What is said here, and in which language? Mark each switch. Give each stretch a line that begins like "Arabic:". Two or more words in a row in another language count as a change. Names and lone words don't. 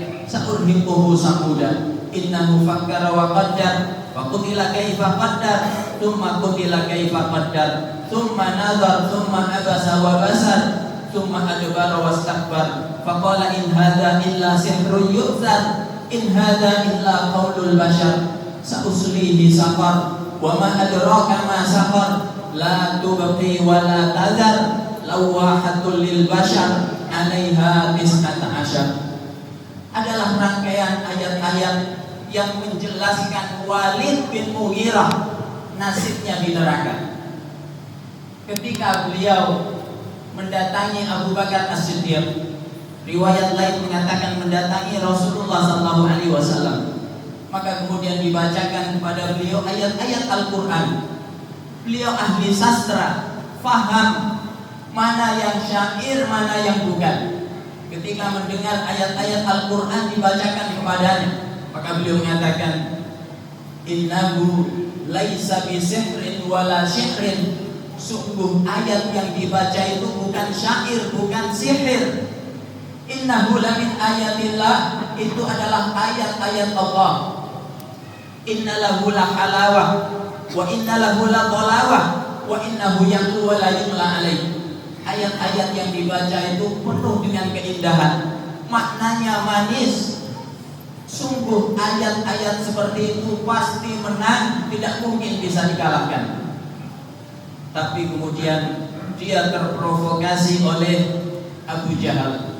Arabic: سأرهقه صعودا إنه فكر وقدر وقتل كيف قدر ثم قتل كيف قدر ثم نظر ثم عبس وبسر ثم أدبر واستكبر فقال إن هذا إلا سحر يؤثر إن هذا إلا قول البشر سأصليه سقر وما أدراك ما سقر لا تبقي ولا تذر لواحة للبشر عليها 19.
Indonesian: Adalah rangkaian ayat-ayat yang menjelaskan Walid bin Mughirah nasibnya di neraka. Ketika beliau mendatangi Abu Bakar As-Siddiq, riwayat lain mengatakan mendatangi Rasulullah SAW, maka kemudian dibacakan kepada beliau ayat-ayat Al-Quran. Beliau ahli sastra, faham mana yang syair, mana yang bukan. Ketika mendengar ayat-ayat Al-Quran dibacakan kepadanya, maka beliau mengatakan,
Arabic: إنه ليس بسحر ولا شعر.
Indonesian: Sungguh ayat yang dibaca itu bukan syair, bukan sihir.
Arabic: إنه لمن آيات الله,
Indonesian: itu adalah ayat-ayat Allah.
Arabic: إن له لحلاوة وإن له لطلاوة وإنه يقول ولا يملى عليه.
Indonesian: Ayat-ayat yang dibaca itu penuh dengan keindahan, maknanya manis. Sungguh ayat-ayat seperti itu pasti menang, tidak mungkin bisa dikalahkan. Tapi kemudian dia terprovokasi oleh Abu Jahal.